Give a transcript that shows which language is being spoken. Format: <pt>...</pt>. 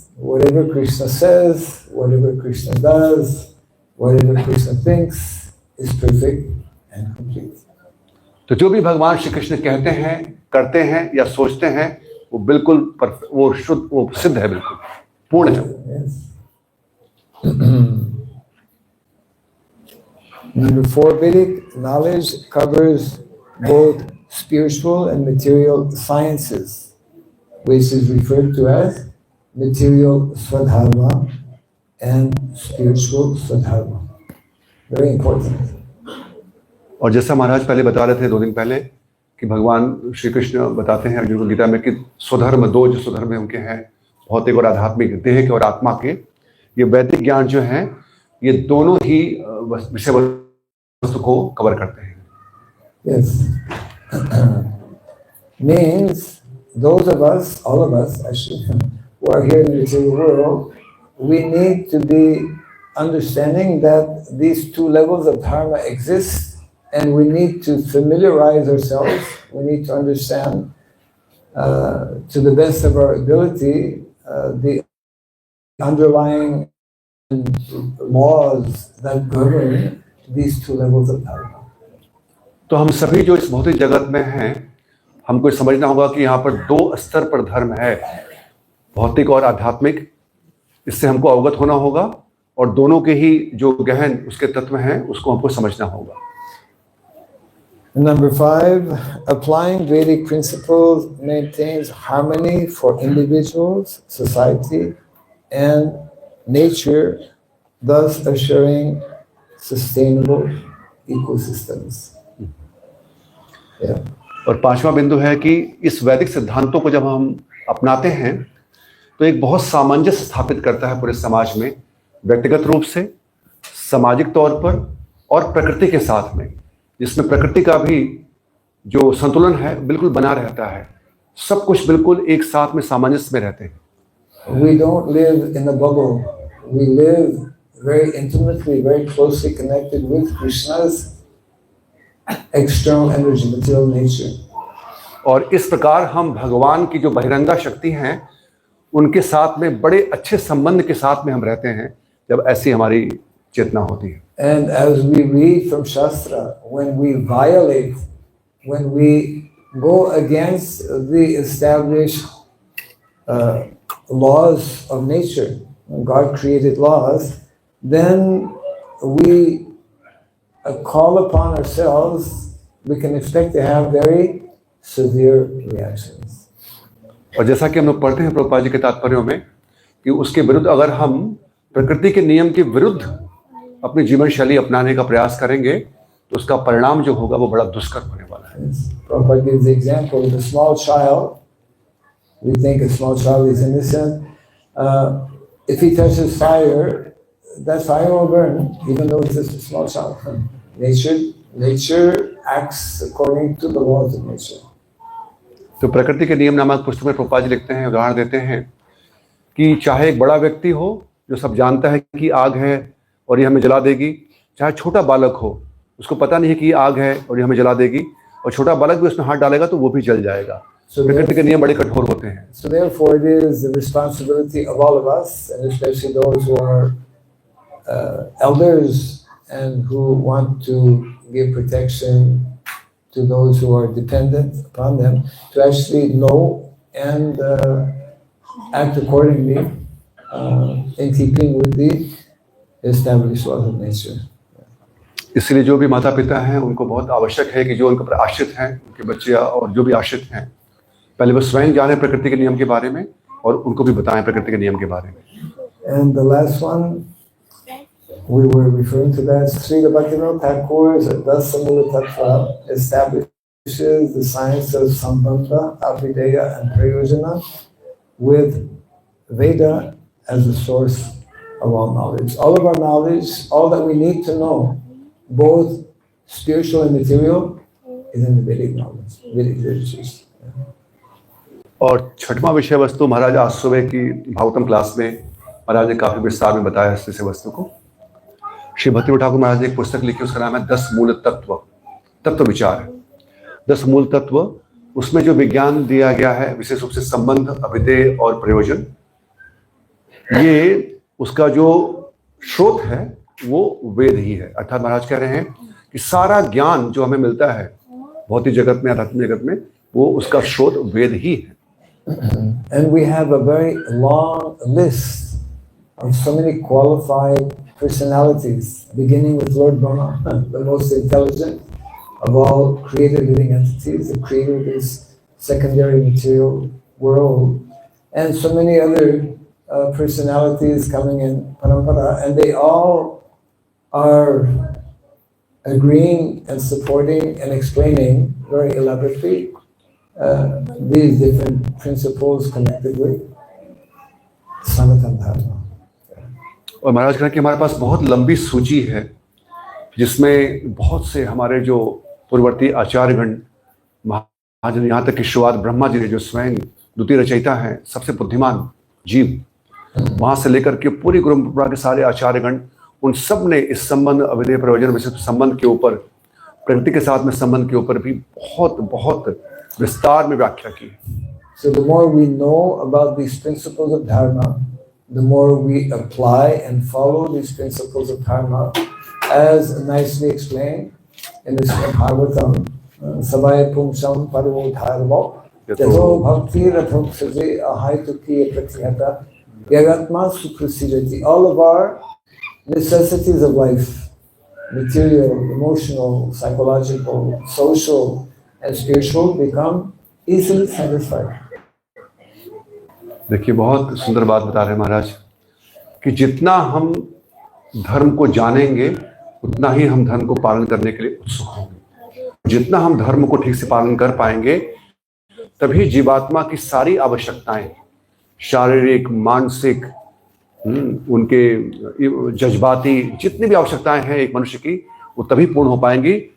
<en>Whatever Krishna says, whatever Krishna does, whatever Krishna thinks is perfect and complete.</en> <hi>तो जो भी भगवान श्री कृष्ण कहते हैं, करते हैं या सोचते हैं वो बिल्कुल वो शुद्ध, वो सिद्ध है, बिल्कुल पूर्ण है।</hi> <en>Yes. Number 4, Vedic knowledge covers both spiritual and material sciences, which is referred to as material Swadharma and spiritual Swadharma. Very important.</en> <hi>और जैसा महाराज पहले बता रहे थे 2 दिन पहले कि भगवान श्री कृष्ण बताते हैं अर्जुन को गीता में कि स्वधर्म, 2 जो स्वधर्म उनके हैं, भौतिक और आध्यात्मिक, देह के और आत्मा के, ये वैदिक ज्ञान जो है ये दोनों ही विषय वस्तु को कवर करते हैं।</hi> <en>Yes. Means those of us, all of us actually, who are here in the material world, we need to be understanding that these 2 levels of dharma exist. And we need to familiarize ourselves, we need to understand to the best of our ability the underlying laws that govern these 2 levels of dharma.</en> <hi>तो हम सभी जो इस भौतिक जगत में हैं, हमको समझना होगा कि यहाँ पर 2 स्तर पर धर्म है, भौतिक और आध्यात्मिक। इससे हमको अवगत होना होगा और दोनों के ही जो गहन उसके तत्व हैं उसको हमको समझना होगा।</hi> <en>Number 5, applying Vedic principles maintains harmony for individuals, society, and nature, thus assuring sustainable ecosystems. Yeah.</en> <hi>और 5वां बिंदु है कि इस वैदिक सिद्धांतों को जब हम अपनाते हैं तो एक बहुत सामंजस्य स्थापित करता है पूरे समाज में, व्यक्तिगत रूप से, सामाजिक तौर पर और प्रकृति के साथ में, जिसमें प्रकृति का भी जो संतुलन है बिल्कुल बना रहता है, सब कुछ बिल्कुल एक साथ में सामंजस्य में रहते हैं।</hi> <en>We don't live in a bubble. We live very intimately, very closely connected with Krishna's external energy, material nature.</en> <hi>और इस प्रकार हम भगवान की जो बहिरंगा शक्ति हैं उनके साथ में बड़े अच्छे संबंध के साथ में हम रहते हैं जब ऐसी हमारी चेतना होती है।</hi> <en>And as we read from Shastra, when we violate, when we go against the established laws of nature, when God created laws, then we call upon ourselves, we can expect to have very severe reactions.</en> <hi>और जैसा कि हम लोग पढ़ते हैं प्रभुपाद जी के तात्पर्यों में कि उसके विरुद्ध अगर हम प्रकृति के नियम के विरुद्ध अपनी जीवन शैली अपनाने का प्रयास करेंगे तो उसका परिणाम जो होगा वो बड़ा दुष्कर होने वाला है।</hi> <en>Prabhupada gives the example of a small child. We think a small child is innocent. If he touches fire, that fire will burn, even though it's just a small child. Nature acts according to the laws of nature.</en> <hi>तो प्रकृति के नियम नामक पुस्तक में प्रभुपाद जी लिखते हैं, उदाहरण देते हैं कि चाहे एक बड़ा व्यक्ति हो जो सब जानता है कि आग है और ये हमें जला देगी, चाहे छोटा बालक हो उसको पता नहीं है कि ये आग है और ये हमें जला देगी, और छोटा बालक भी उसमें हाथ डालेगा तो वो भी जल जाएगा। प्रकृति के नियम बड़े कठोर होते हैं।</hi> <en>So therefore it is the responsibility of all of us, and especially those who are elders and who want to give protection to those who are dependent upon them, to actually know and act accordingly in keeping with the established laws of nature.</en> <hi>इसलिए जो भी माता पिता हैं उनको बहुत आवश्यक है कि जो उनके ऊपर आश्रित हैं, उनके बच्चे और जो भी आश्रित हैं, पहले वो स्वयं जाने प्रकृति के नियम के बारे में और उनको भी बताएं प्रकृति के नियम के बारे में।</hi> <en>And the last one, we were referring to that, Srila Bhaktivinoda Thakur's Dasamula Tattva establishes the science of Sambandha, Abhideya and Prayojana with Veda as the source of all knowledge. All of our knowledge, all that we need to know, both spiritual and material, is in the Vedic knowledge, Vedic literatures.</en> <hi>और छठवां विषय वस्तु महाराज आज सुबह की Bhagavatam class में महाराज ने काफी विस्तार में बताया इस विषय वस्तु को। श्री भक्ति ठाकुर महाराज ने एक पुस्तक लिखी, उसका नाम है 10 मूल तत्व, तत्व विचार। 10 मूल तत्व, उसमें जो विज्ञान दिया गया है विशेष रूप से संबंध, अभिधेय और प्रयोजन, ये उसका जो स्रोत है वो वेद ही है। अर्थात महाराज कह रहे हैं कि सारा ज्ञान जो हमें मिलता है भौतिक जगत में, आध्यात्मिक जगत में, वो उसका स्रोत वेद ही है।</hi> <en>And we have a very long list of so many qualified personalities, beginning with Lord Brahma, the most intelligent of all created living entities, the creator of this secondary material world, and so many other personalities coming in Parampara, and they all are agreeing and supporting and explaining very elaborately these different principles connected with Sanatana Dharma.</en> <hi>और महाराज कह रहे हैं कि हमारे पास बहुत लंबी सूची है जिसमें बहुत से हमारे जो पूर्ववर्ती आचार्यगण, महाजन, यहाँ तक कि शुरुआत ब्रह्मा जी ने जो स्वयं द्वितीय रचयिता हैं, सबसे बुद्धिमान जीव, वहां से लेकर के पूरी गुरु परंपरा के सारे आचार्यगण, उन सब ने इस संबंध, अभिधेय, प्रयोजन, विशिष्ट संबंध के ऊपर, प्रकृति के साथ में संबंध के ऊपर भी बहुत बहुत विस्तार में व्याख्या की।</hi> <en>So the more we know about these principles of dharma, the more we apply and follow these principles of dharma, as nicely explained in the Srimad Bhagavatam,</en> <sa>Savaya Pumsam Parvo Dharma, Yato Bhakti Rathoksaje Ahaitukiya Pratyata, Yagatma Suprasidati.</sa> <en>All of our necessities of life, material, emotional, psychological, social, and spiritual, become easily satisfied.</en> <hi>देखिए, बहुत सुंदर बात बता रहे हैं महाराज कि जितना हम धर्म को जानेंगे उतना ही हम धर्म को पालन करने के लिए उत्सुक होंगे। जितना हम धर्म को ठीक से पालन कर पाएंगे तभी जीवात्मा की सारी आवश्यकताएं, शारीरिक, मानसिक, उनके जज्बाती जितनी भी आवश्यकताएं हैं एक मनुष्य की, वो तभी पूर्ण हो पाएंगी</hi>